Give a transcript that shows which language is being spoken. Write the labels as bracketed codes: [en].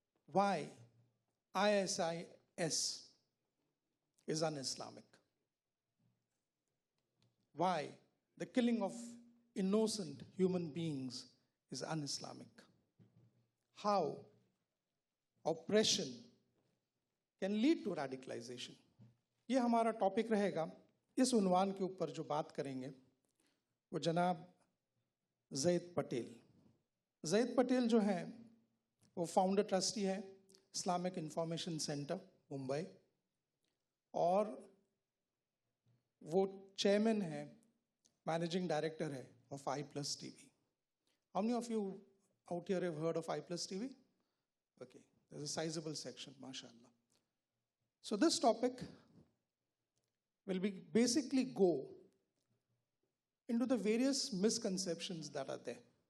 [en] Why ISIS is un-Islamic. Why the killing of innocent human beings is un-Islamic. How oppression can lead to radicalization. [ur] یہ ہمارا topic رہے گا. اس عنوان کے اوپر جو بات کریں گے وہ جناب زید پٹیل. زید پٹیل جو ہیں وہ [en] founder trustee [ur] ہے اسلامک انفارمیشن سینٹر ممبئی, اور وہ چیئرمین ہے, [en] managing director [ur] ہے of I+ TV. [en] How many of you out here have heard of I+ TV? Okay, there's a sizable section, mashallah. So this topic will be basically go into the various misconceptions that are there.